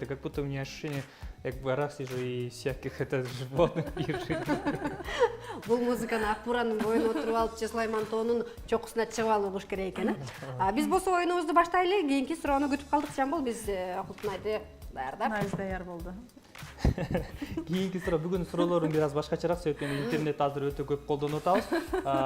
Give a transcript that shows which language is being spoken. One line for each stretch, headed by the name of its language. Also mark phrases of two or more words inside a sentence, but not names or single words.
Russian: Как будто у меня ощущение, как в горах сижу и всяких животных вижу.
Kyrgyz: Бул музыканы Акбуранын боюна отуруп алып, Сулайман тоонун чокусуна чыгып алып угуш керек экен. Биз болсо оюнубузду баштайлы, кийинки суроону күтүп калдык. Жамбыл, биз Кулпунайды даярдап. Найз даяр болду. Кийинки суроо, бүгүн суроолорум бир аз башкачараак, себеби интернет азыр өтө көп колдонуп атабыз.